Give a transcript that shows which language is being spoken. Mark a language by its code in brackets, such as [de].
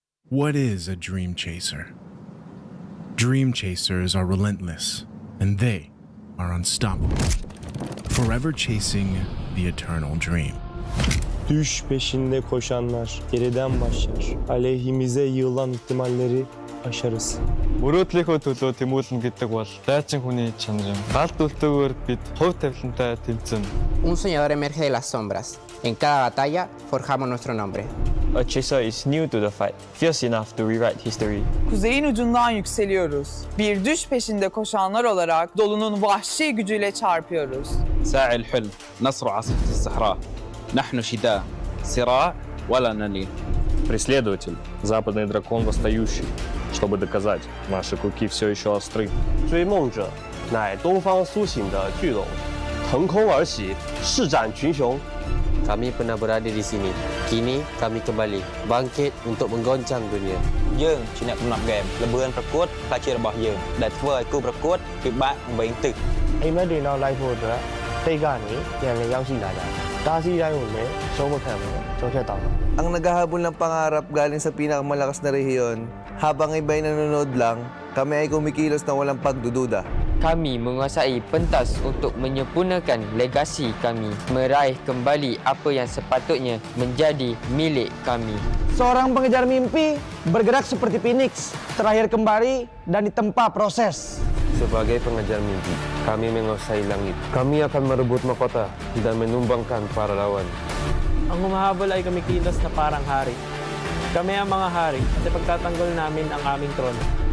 [en] What is a dream chaser? Dream chasers are relentless, and they are unstoppable, forever chasing the eternal dream. [tr] Düş peşinde koşanlar geriden başlar. Aleyhimize yığılan ihtimalleri aşarız. [mn] Мөрөөдлийнхөө төлөө тэмүүлнэ гэдэг бол дайчин хүний чанар. Гал дүлтэйгээр бид хувь тавилантай тэмцэн. [es] Un soñador emerge de las sombras. En cada batalla forjamos nuestro nombre. [en] A chaser is new to the fight, fierce enough to rewrite history. [tr] Kuzeyin ucundan yükseliyoruz. Bir düş peşinde koşanlar olarak dolunun vahşi gücüyle çarpıyoruz. [ar] ساعي الحلم نصر عاصفة الصحراء نحن شداء صراع ولا نلين. [ru] Преследователь, западный дракон восстающий, чтобы doказать, наши клыки все еще остры. [zh] 追梦者乃东方苏醒的巨龙，腾空而起，施展群雄。 [id] Kami pernah berada di sini. Kini kami kembali bangkit untuk menggoncang dunia. [km] យើងជាអ្នកកំណត់ហ្គេមល្បឿនប្រកួតខ្លះជារបស់យើងដែលធ្វើឲ្យគូប្រកួតពិបាកវិញទឹក [my] အိမ်မက်တွေနောက်လိုက်ဖို့အတွက်တိတ်ကနေပြန်လည်ရောက်ရှိလာကြတယ်။တားဆီးတိုင်းကိုလည်းရှုံးမခံဘူးကြောက်ဖြတ်တောင်း [tl] Ang naghahabol ng pangarap galing sa pinakamalakas na rehiyon, habang iba'y nanonood lang, kami ay kumikilos na walang pagdududa. [ms] Kami menguasai pentas untuk menyempurnakan legasi kami, meraih kembali apa yang sepatutnya menjadi milik kami. [id] Seorang pengejar mimpi bergerak seperti Phoenix, terakhir kembali dan ditempa proses. Sebagai pengejar mimpi, kami menguasai langit. Kami akan merebut mahkota dan menumbangkan para lawan. [tl] Ang humahabol ay kumikilos na parang hari. Kami ang mga hari at ipagtatanggol namin ang aming trono.